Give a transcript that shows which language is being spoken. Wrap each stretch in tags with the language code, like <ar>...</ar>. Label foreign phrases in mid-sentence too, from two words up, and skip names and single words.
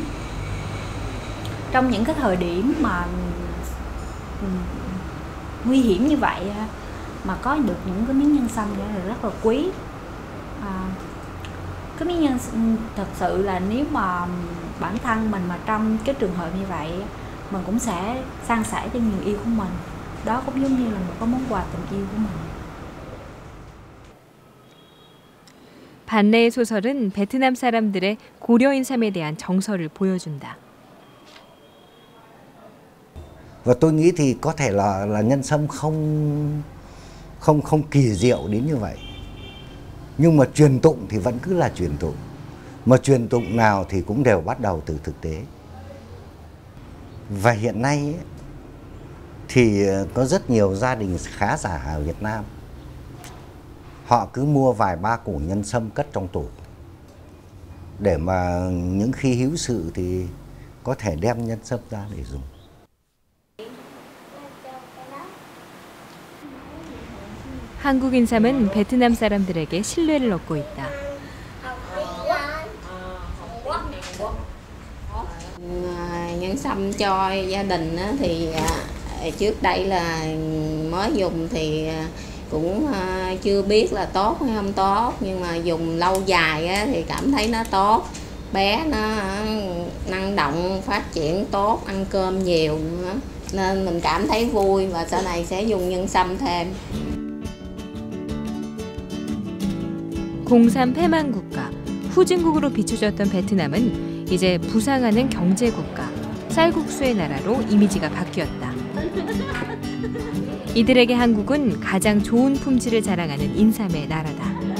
<vi>Trong những cái thời điểm mà nguy hiểm như vậy mà có được những cái miếng nhân sâm là rất là quý. Cái miếng nhân thật sự là nếu mà bản thân mình mà trong cái trường hợp như vậy mình cũng sẽ san sẻ cho người yêu của mình. Đó cũng giống như là một cái món quà tình yêu của mình.</vi> <ko>반레의 소설은 베트남 사람들의 고려 인삼에 대한 정서를 보여준다.</ko> <vi>Và tôi nghĩ thì có thể là nhân sâm không kỳ diệu đến như vậy. Nhưng mà truyền tụng thì vẫn cứ là truyền tụng. Mà truyền tụng nào thì cũng đều bắt đầu từ thực tế. Và hiện nay ấy, thì có rất nhiều gia đình khá giả ở Việt Nam. Họ cứ mua vài ba củ nhân sâm cất trong tủ, để mà những khi hữu sự thì có thể đem nhân sâm ra để dùng.</vi> <ko>한국 인삼은 베트남 사람들에게 신뢰를 얻고 있다.</ko> <vi>Nhân sâm cho gia đình thì trước đây là mới dùng thì cũng chưa biết là tốt hay không tốt, nhưng mà dùng lâu dài thì cảm thấy nó tốt. Bé nó năng động, phát triển tốt, ăn cơm nhiều nữa, nên mình cảm thấy vui và sau này sẽ dùng nhân sâm thêm.</vi> <ko>공삼 패만 국가, 후진국으로 비춰졌던 베트남은 이제 부상하는 경제 국가, 쌀국수의 나라로 이미지가 바뀌었다. 이들에게 한국은 가장 좋은 품질을 자랑하는 인삼의 나라다.</ko>